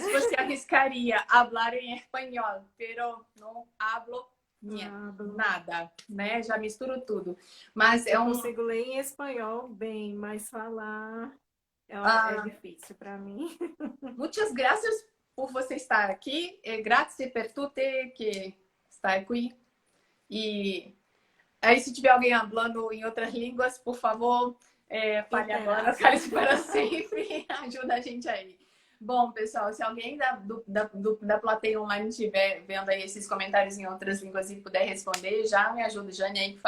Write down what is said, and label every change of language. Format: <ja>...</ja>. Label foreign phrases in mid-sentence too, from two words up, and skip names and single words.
<pt>se você arriscaria falar em espanhol, pero não hablo Hablo. nada, né? Já misturo tudo. Mas Eu consigo ler em espanhol bem, mas falar é ah, difícil para mim. muitas graças por você estar aqui.</pt> <it>Grazie per tutte</it> <pt>que está aqui. E aí, se tiver alguém falando em outras línguas, por favor, fale agora, Interaja. cale-se para sempre. Ajuda a gente aí. Bom, pessoal, se alguém da plateia online estiver vendo aí esses comentários em outras línguas e puder responder, já me ajuda.</pt>